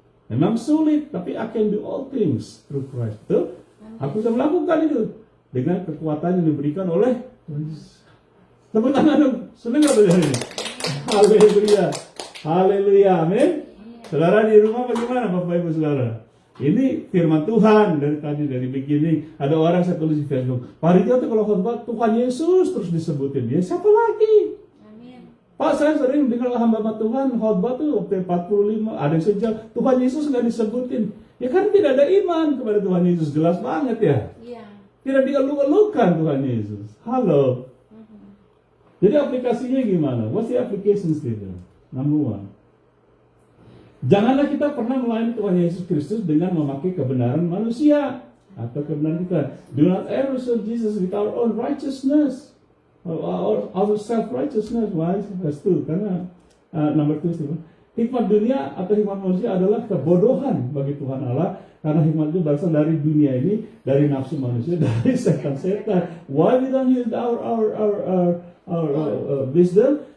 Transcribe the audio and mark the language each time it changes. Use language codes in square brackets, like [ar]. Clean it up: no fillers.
[id] Memang sulit, tapi [en] I can do all things through Christ. [id] Betul? Aku bisa melakukan itu dengan kekuatan yang diberikan oleh Yesus. Tepuk tangan dong. Senang gak belajar ini? Haleluya. Haleluya. Amin. Saudara di rumah bagaimana Bapak Ibu Saudara? Ini firman Tuhan dari tadi, dari beginning. Ada orang saya tulis di Facebook, Pak Ridho tuh kalau khotbah Tuhan Yesus terus disebutin. Ya siapa lagi? Amin. Pak, saya sering dengar hamba Tuhan khotbah tuh waktu 45, ada yang sejam Tuhan Yesus nggak disebutin. Ya kan tidak ada iman kepada Tuhan Yesus, jelas banget ya. Iya. Tidak dieluk-elukan Tuhan Yesus. Halo. Jadi aplikasinya gimana? [en] What's the application statement? Number one. [id] Janganlah kita pernah melayani Tuhan Yesus Kristus dengan memakai kebenaran manusia atau kebenaran kita. [en] Do not ever serve Jesus with our own righteousness, our self-righteousness. Why? Verse 2. [id] Karena [en] number 2. [id] Hikmat dunia atau hikmat manusia adalah kebodohan bagi Tuhan Allah, karena hikmat itu berasal dari dunia ini, dari nafsu manusia, dari setan-setan. [en] Why we don't use our wisdom?